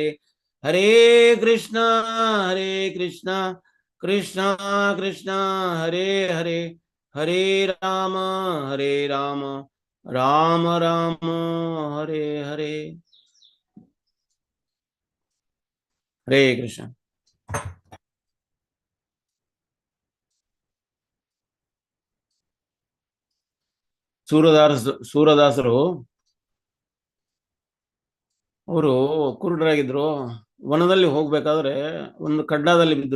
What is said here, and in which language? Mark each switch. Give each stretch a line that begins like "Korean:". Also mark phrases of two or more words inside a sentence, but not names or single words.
Kannada: ಹರೇ ಕೃಷ್ಣ ಕೃಷ್ಣ ಕೃಷ್ಣ ಹರೇ ಹರೇ, ಹರೇ ರಾಮ ರಾಮ ರಾಮ ಹರೇ ಹರೇ. ಹರೇ ಕೃಷ್ಣ. ಸೂರದಾಸರು ಅವರು ಕುರುಡರಾಗಿದ್ರು. ವನದಲ್ಲಿ ಹೋಗ್ಬೇಕಾದ್ರೆ ಒಂದು ಕಡ್ಡದಲ್ಲಿ ಬಿದ್ರು.